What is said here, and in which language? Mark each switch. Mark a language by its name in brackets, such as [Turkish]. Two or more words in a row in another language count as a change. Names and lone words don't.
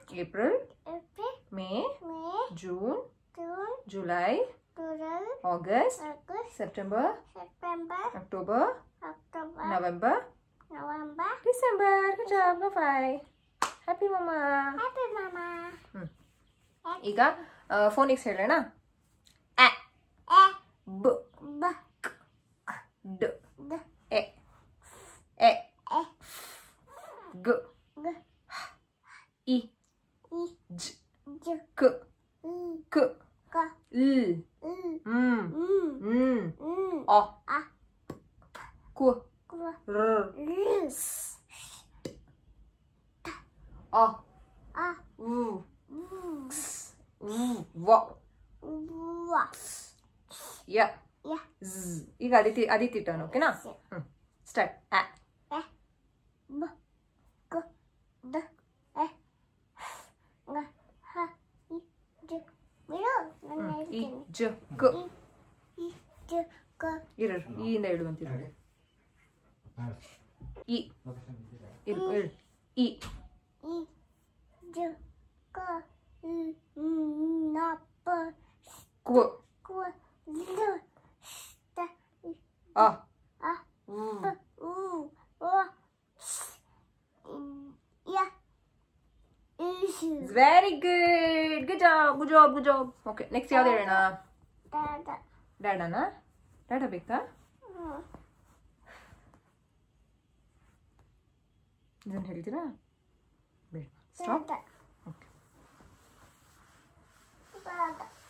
[English] April. April. May. May. June. June. July. July. August. August. September. September. October. October. November. November. December. Good job. Bye. Happy mama. Happy mama. [Kannada] ಈಗ ಫೋನಿಕ್ಸ್ ಹೇಳೋಣ. [English] A. A. B. B. D. D. E. E. E. G. G. I. I. J. J. K. I. K. K. L. I. M. Mm. N. O. A. Q. Q. R. R. S. O. A. U. X. U. W. W. ಯ. Yeah. [Kannada] Z. ಈಗ ಅದಿತಿ ಟರ್ನ್ ಓಕೆನಾ? ಸ್ಟಾರ್ಟ್. [English] A. A. B. K. D. E. G. H. I. J. [Kannada] ಬಿಡು ನಾನು [English] I. [Kannada] ಹೇಳ್ತೀನಿ. [English] J. K. I. J. K. [Kannada] ಇರು ಈ ಇಂದ ಹೇಳುವಂತಿರು. I. ಇರು ಹೇಳು. [English] I. I. J. K. L. N. P. Q. Q. L. T. A. A. U. P. U. O. Yeah. very good. good job good job good job. okay next [Kannada] ಯಾವ್ದು ಹೇಳೋಣ? [English] Dada. [Kannada] ಡ್ಯಾಡನಾ? ಡ್ಯಾಡ ಬೇಕಾ? ಇದನ್ನು ಹೇಳ್ತೀರಾ? ಬೇಡ. ಸ್ಟಾಪ್. [English] Dada. [Kannada] ಓಕೆ. [English] Dada.